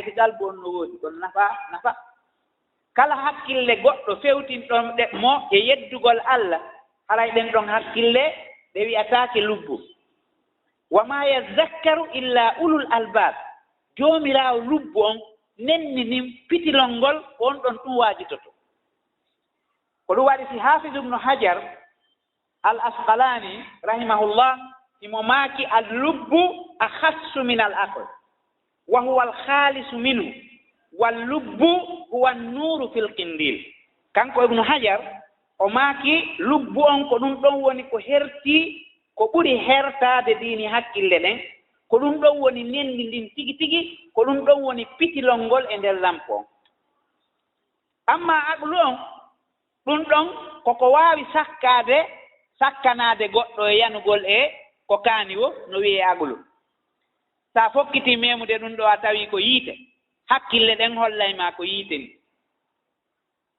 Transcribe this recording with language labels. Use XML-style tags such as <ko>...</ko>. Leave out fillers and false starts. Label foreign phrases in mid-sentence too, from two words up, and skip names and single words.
<ff>si qalbu on no woodi kono nafa kala hakkille goɗɗo fewtinɗon ɗe mo e yeddugol Allah haray ɗen ɗon hakkille ɗe wi'ataake lubbu</ff> <ar>وما يذكر إلا أولو الألباب</ar> <ff>joomiraawo lubbu on nenni nin pitilol ngol on ɗon ɗum waajitoto ko ɗum waɗi si hafiz ibnu hajar al asqalani rahimahullah imo maaki</ff> <ar>اللب أخص من العقل وهو ال خالص منه واللب هو النور في القنديل</ar> <ff>kanko ibnu hajar o maaki lubbu on ko ɗum ɗon woni ko hertii ko ɓuri hertaade diini hakkille ɗen ko ɗum ɗon woni nenndi ndin tigi tigi ko ɗum ɗon woni pitilol ngol e nder lampo on amma aqlu on ɗum ɗon koko waawi sakkanaade goɗɗo e yanugol e ko kaani wo no wiyee aqlu so a fokkitii meemude ɗum ɗo a tawii ko yiite hakkille ɗen hollay maa ko yiite ni</ff>